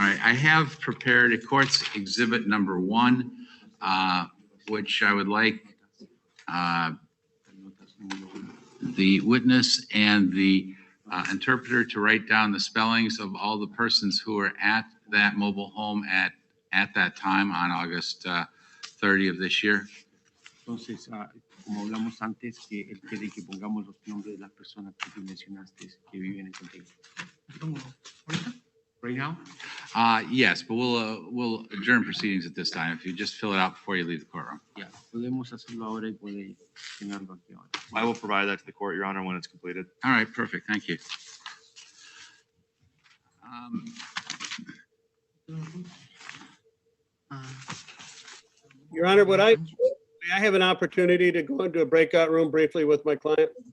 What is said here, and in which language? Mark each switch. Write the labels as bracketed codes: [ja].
[en] All right, I have prepared a court's exhibit number 1, which I would like the witness and the interpreter to write down the spellings of all the persons who were at that mobile home at that time on August 30 of this year. [es] Entonces, como hablamos antes, que él quiere que pongamos los nombres de las personas que tú mencionaste que viven en Santiago. [en] Right now? Yes, but we'll adjourn proceedings at this time. If you just fill it out before you leave the courtroom. [es] Ya, podemos hacerlo ahora y puede llenarlo aquí ahora. [en] I will provide that to the court, Your Honor, when it's completed. All right, perfect. Thank you. Your Honor, may I have an opportunity to go into a breakout room briefly with my client?